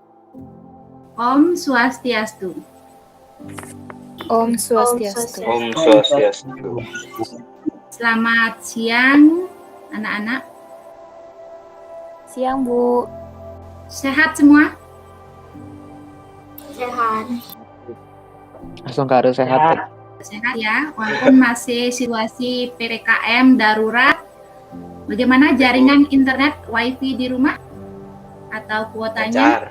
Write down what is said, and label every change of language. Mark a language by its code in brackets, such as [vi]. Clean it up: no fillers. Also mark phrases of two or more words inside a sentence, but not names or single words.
[sa] Om Swastiastu. Om Swastiastu. Om Swastiastu. [id] Selamat siang, anak-anak. Siang, Bu. Sehat semua? Sehat. Langsung ke harus sehat. Sehat ya, walaupun masih situasi PPKM darurat. Bagaimana jaringan internet WiFi di rumah? Atau kuotanya?